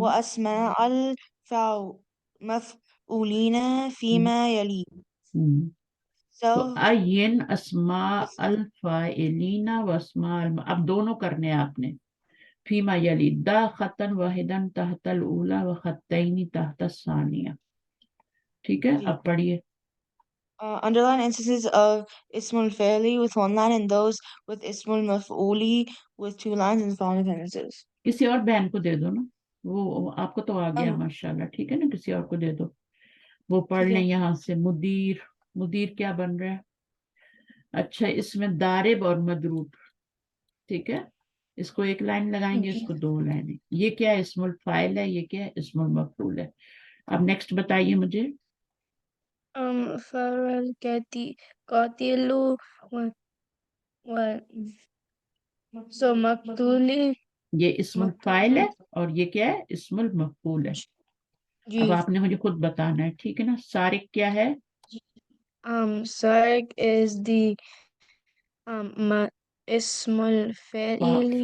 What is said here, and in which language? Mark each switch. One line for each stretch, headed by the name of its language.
Arabic: وأسماء المفعولين فيما يلي.
Hindi: हम्म. तो
English: So,
Arabic: अयन अस्मा अल फाइलीना व अस्मा
Hindi: अब दोनों करने हैं आपने.
Arabic: फीमा यली दा खतन वाहिदन तहतल उला व खतैनी तहत सानिया.
Hindi: ठीक है, जी. अब पढ़िए.
English: Underline instances of Ismul Fa'ili with one line and those with Ismul Maf'uli with two lines in the following sentences.
Hindi: किसी और बहन को दे दो ना, वो आपको तो आ गया Um, माशाल्लाह. ठीक है ना, किसी और को दे दो, वो पढ़ ठीक लें है. यहाँ से. मुदीर, मुदीर क्या बन रहा है? अच्छा, इसमें दारिब और मदरूब. ठीक है, इसको एक लाइन लगाएंगे, जी. इसको दो लाइन. ये क्या है? इस्मुल फाइल है. ये क्या है? इस्मुल मफूल है. अब नेक्स्ट बताइए मुझे.
Arabic: فعل قاتل و
English: so
Arabic: مقتول.
Hindi: ये इस्मुल फाइल
Arabic: مقتول.
Hindi: है और ये क्या है? इस्मुल मफूल है. अब जी. आपने मुझे खुद बताना है, ठीक है ना. सारिक क्या है?
English: Sark is the اسم الفاعل.